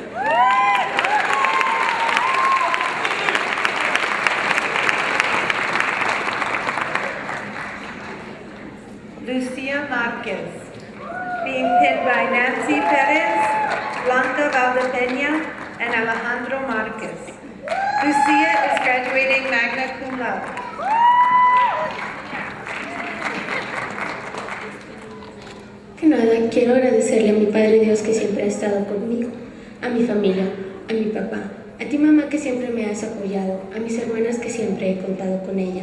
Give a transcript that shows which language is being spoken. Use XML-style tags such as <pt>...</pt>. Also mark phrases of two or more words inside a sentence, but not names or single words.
<en>Lucia Marquez, being pinned by Nancy Perez, Blanca Valdepeña, and Alejandro Marquez. Lucia is graduating</en> <la>magna cum laude.</la> <es>Que nada, quiero agradecerle a mi Padre Dios que siempre ha estado conmigo, a mi familia, a mi papá, a ti mamá que siempre me has apoyado, a mis hermanas que siempre he contado con ellas.</es>